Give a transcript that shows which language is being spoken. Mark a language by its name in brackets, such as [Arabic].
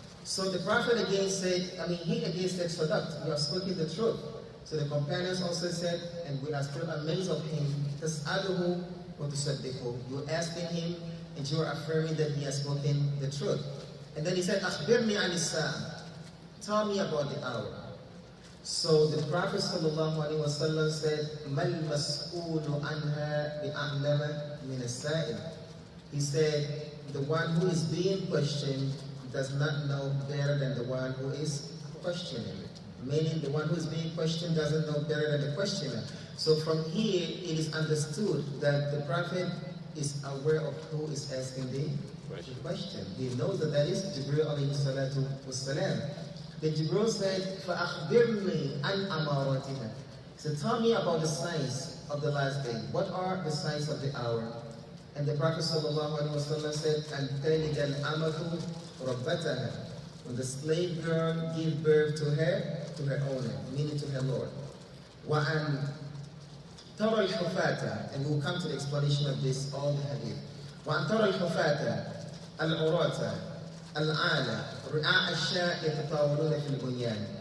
[English] So the Prophet again said, he again said, Sadaqt, you have spoken the truth. So the companions also said, and we are still amazed of him, [Arabic] تَسْأَلُهُ وَتُصَدِّقُهُ. [English] You're asking him and you're affirming that he has spoken the truth. And then he said, [Arabic] أَخْبِرْنِي عَنِ السَّاعَةِ. [English] Tell me about the hour. So the Prophet ﷺ said, [Arabic] مَا الْمَسْئُولُ عَنْهَا بِأَعْلَمَ مِنَ السَّائِلِ. [English] He said, the one who is being questioned does not know better than the one who is questioning. Meaning the one who is being questioned doesn't know better than the questioner. So from here, it is understood that the Prophet is aware of who is asking the question. He knows that that is Jibreel alayhi salatu wassalam. Then Jibreel said, [Arabic] فَأَخْبِرْنِي عَنْ أَمَارَاتِهَا. [English] So tell me about the signs of the last day. What are the signs of the hour? And the Prophet ﷺ said, [Arabic] أَنْ تَلِدَ الْأَمَةُ رَبَّتَهَا. [English] When the slave girl gives birth to her owner, meaning to her Lord. [Arabic] وَأَنْ تَرَى الْحُفَاةَ. [English] And we'll come to the explanation of this, all the hadith. [Arabic] وَأَنْ تَرَى الْحُفَاةَ الْعُرَاةَ الْعَالَةَ رِعَاءَ الشَّاءِ يَتَطَاوَلُونَ فِي الْبُنْيَانِ.